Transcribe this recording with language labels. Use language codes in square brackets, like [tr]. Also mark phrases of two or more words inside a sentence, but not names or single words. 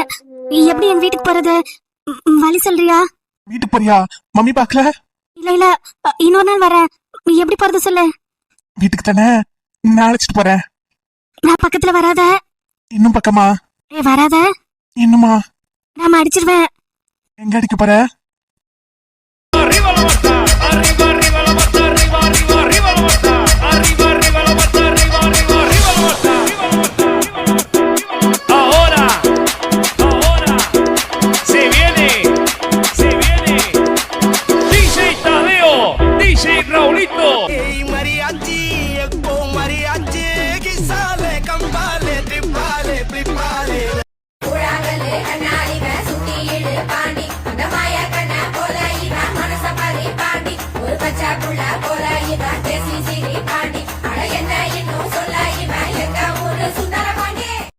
[ta] எப்படி என் வீட்டுக்கு போறது? வழி சொல்றியா? வீட்டுக்கு போறியா? மம்மி பாக்கல? இல்ல இல்ல, இன்னொரு நாள் வரேன். எப்படி போறது சொல்லு. வீட்டுக்கு தானே, நான் அழைச்சிட்டு போறேன். நான் பக்கத்துல வராத. இன்னும் பக்கமா? வராத. இன்னுமா? நாம அடிச்சிருவேன். எங்க அடிக்க போற? [es] Arriba la mata, arriba, arriba la mata, arriba, arriba, arriba la mata, arriba, arriba la mata, arriba, arriba, arriba la mata, ahora, ahora, se viene, DJ Tadeo, DJ Raulito. Hey mariachi, ecco mariachi, chisale, campale, tripale, tripale. [ta] உழாங்கல்லு கண்ணாடிவ சுத்தியிடு பாண்டி அந்த மாய கண்ண போல இவன் மனச பறி பாண்டி ஒரு பச்சை புள்ள போல இவன் பேசி சிரி பாண்டி அட என்ன இன்னும் சொல்ல இவன் எங்க ஊரு சுந்தர பாண்டி.